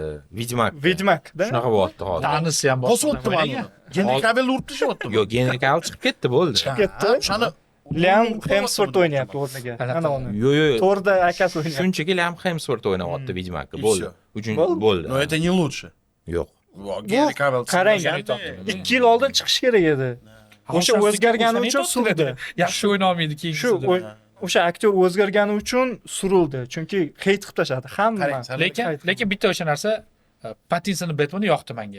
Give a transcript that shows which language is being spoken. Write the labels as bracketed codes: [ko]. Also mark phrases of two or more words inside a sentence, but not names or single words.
[uz] Vedmak-da. Shunaqa bo'lyapti hozir. Tanisi ham Bosib o'tdim men uni. Henry Cavill urib tashlayaptimi? Yo'q, Henry Cavill chiqib ketdi, bo'ldi. Ketdi. O'shani Liam Hemsworth o'ynayapti o'rniga. Ana uni. Yo'q. To'rda akasi o'ynayapti. Shunchaki Liam Hemsworth o'ynayapti Vedmakka, bo'ldi. Uchun Bo'ldi. bo'ldi. [ru] Но это не лучше. [uz] Yo'q. Henry Cavill. Qarang, 2 yil oldin chiqish kerak edi. O'sha o'zgargani uchun surildi. Yaxshi o'yna olmaydi keyin. Shu o'sha aktyor o'zgargani uchun surildi. Chunki heyt qilib tashladi hamma. Lekin bitta o'sha narsa Pattinsonning Batman'i yoqdi menga.